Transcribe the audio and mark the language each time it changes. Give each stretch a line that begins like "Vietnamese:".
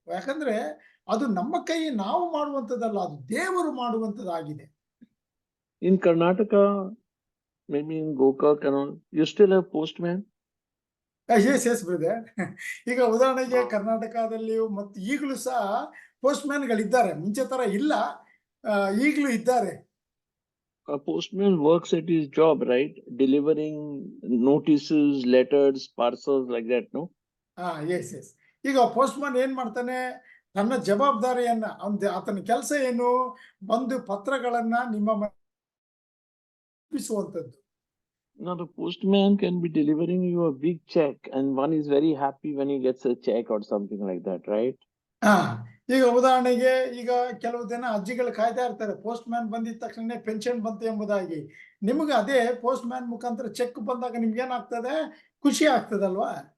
Kannada: ಯಾಕಂದ್ರೆ ಅದು ನಮ್ಮ ಕೈ ನಾವು ಮಾಡುವಂತದ್ದಲ್ಲ, ಅದು ದೇವರು ಮಾಡುವಂತದ್ದಾಗಿದೆ.
English: In Karnataka, maybe in Gokak and all, you still have postman? Yes brother.
Kannada: ಈಗ ಉದಾಹರಣೆಗೆ ಕರ್ನಾಟಕದಲ್ಲಿಯೂ ಮತ್ತು ಈಗಲೂ ಸಹ ಪೋಸ್ಟ್ ಮ್ಯಾನ್ಗಳಿದ್ದಾರೆ. ಮುಂಚೆ ತರ ಇಲ್ಲ, ಈಗಲೂ ಇದ್ದಾರೆ.
English: A postman works at his job, right? Delivering notices, letters, parcels, like that, no? Yes.
Kannada: ಈಗ ಪೋಸ್ಟ್ ಮ್ಯಾನ್ ಏನ್ ಮಾಡ್ತಾನೆ, ತನ್ನ ಜವಾಬ್ದಾರಿಯನ್ನ, ಆತನ ಕೆಲಸ ಏನು, ಬಂದು ಪತ್ರಗಳನ್ನ ನಿಮ್ಮ ಮುಟ್ಟಿಸುವಂತದ್ದು.
English: Now the postman can be delivering you a big check and one is very happy when he gets a check or something like that, right?
Kannada: ಈಗ ಉದಾಹರಣೆಗೆ, ಈಗ ಕೆಲವು ದಿನ ಅಜ್ಜಿಗಳು ಕಾಯ್ತಾ ಇರ್ತಾರೆ, ಪೋಸ್ಟ್ ಮ್ಯಾನ್ ಬಂದಿದ ತಕ್ಷಣ ಪೆನ್ಷನ್ ಬಂತು ಎಂಬುದಾಗಿ. ನಿಮ್ಗೆ ಅದೇ ಪೋಸ್ಟ್ ಮ್ಯಾನ್ ಮುಖಾಂತರ ಚೆಕ್ ಬಂದಾಗ ನಿಮ್ಗೆ ಏನಾಗ್ತದೆ, ಖುಷಿ ಆಗ್ತದಲ್ವಾ?